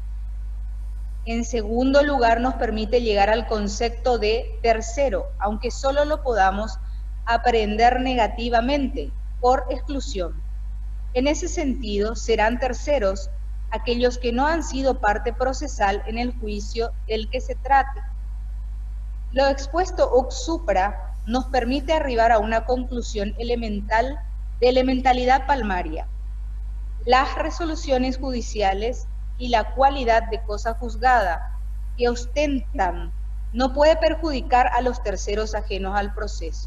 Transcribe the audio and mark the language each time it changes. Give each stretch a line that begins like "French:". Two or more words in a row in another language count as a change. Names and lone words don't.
Spanish: En segundo lugar, nos permite llegar al concepto de tercero, aunque solo lo podamos aprender negativamente, por exclusión. En ese sentido, serán terceros aquellos que no han sido parte procesal en el juicio del que se trate. Lo expuesto
Latin: ex supra
Spanish: nos permite arribar a una conclusión elemental de elementalidad palmaria. Las resoluciones judiciales y la cualidad de cosa juzgada que ostentan no puede perjudicar a los terceros ajenos al proceso.